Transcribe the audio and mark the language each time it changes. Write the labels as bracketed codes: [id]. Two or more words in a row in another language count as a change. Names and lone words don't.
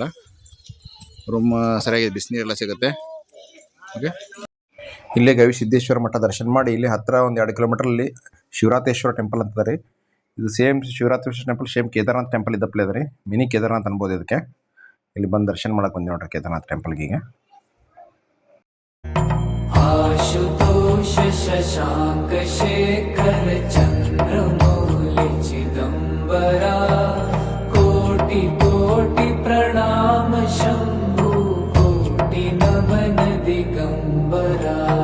[kn] ರೂಮ್ ಸರಿಯಾಗಿದೆ, ಬಿಸಿನೀರೆಲ್ಲ ಸಿಗುತ್ತೆ. ಓಕೆ, ಇಲ್ಲೇ ಗವಿಸಿದ್ದೇಶ್ವರ ಮಠ ದರ್ಶನ ಮಾಡಿ ಇಲ್ಲಿ ಹತ್ತಿರ ಒಂದು 2 ಕಿಲೋಮೀಟ್ರಲ್ಲಿ ಶಿವರಾತ್ರೇಶ್ವರ ಟೆಂಪಲ್ ಅಂತ ರೀ. ಇದು ಸೇಮ್ ಶಿವರಾತ್ರೇಶ್ವರ ಟೆಂಪಲ್ ಸೇಮ್ ಕೇದಾರನಾಥ್ ಟೆಂಪಲ್ ಇದ್ದಪ್ಲೆ ಅದ ರೀ. ಮಿನಿ ಕೇದಾರನಾಥ್ ಅನ್ಬೋದು ಇದಕ್ಕೆ. ಇಲ್ಲಿ ಬಂದು ದರ್ಶನ ಮಾಡಕ್ಕೆ ಬಂದೆ ನೋಡ್ರಿ ಕೇದಾರನಾಥ್ ಟೆಂಪಲ್ಗೆ. ಈಗ [hi] आशुतोष शशांक शेखर चंद्रमौलि चिदंबरा कोटि कोटि प्रणाम शंभु कोटि नमन दिगंबरा.